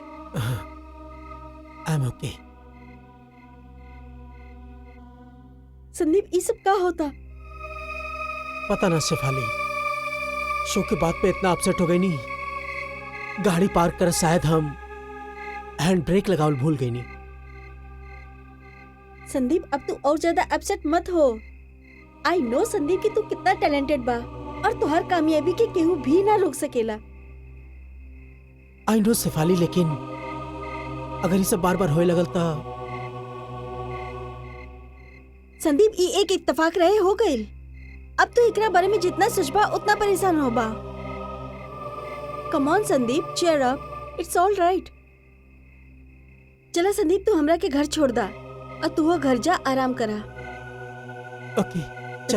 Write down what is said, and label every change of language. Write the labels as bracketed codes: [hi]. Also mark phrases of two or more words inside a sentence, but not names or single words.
[en] I am okay. [bho] संदीप ये सब क्या होता? पता ना शेफाली, शो के बाद पे इतना अपसेट हो गई नहीं। गाड़ी पार्क कर शायद हम हैंड ब्रेक लगावल भूल गई नहीं। संदीप अब तू और ज्यादा अपसेट मत हो। [en] I know [bho] संदीप कि तू कितना टैलेंटेड बा और तुहार कामयाबी के केहू भी ना रोक सकेला। [en] I know [bho] शेफाली, लेकिन अगर ये सब बार बार होए लगल तो संदीप ये एक इत्तेफाक रहे हो गइल। अब तो एकरा बारे में जितना सोचबा उतना परेशान होबा। [en] come on संदीप, cheer up, it's all right. [bho] चला संदीप तू हमरा के घर छोड़ दा और तू वो घर जा आराम करा। ओके चलो